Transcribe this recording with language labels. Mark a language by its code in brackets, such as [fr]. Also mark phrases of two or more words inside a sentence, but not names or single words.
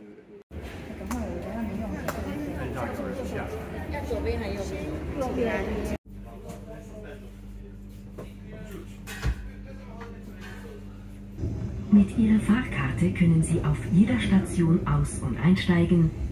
[zh] 等会我让你用很少有人下。要左边还是右边？右边。 [de] Mit Ihrer Fahrkarte können Sie auf jeder Station aus- und einsteigen.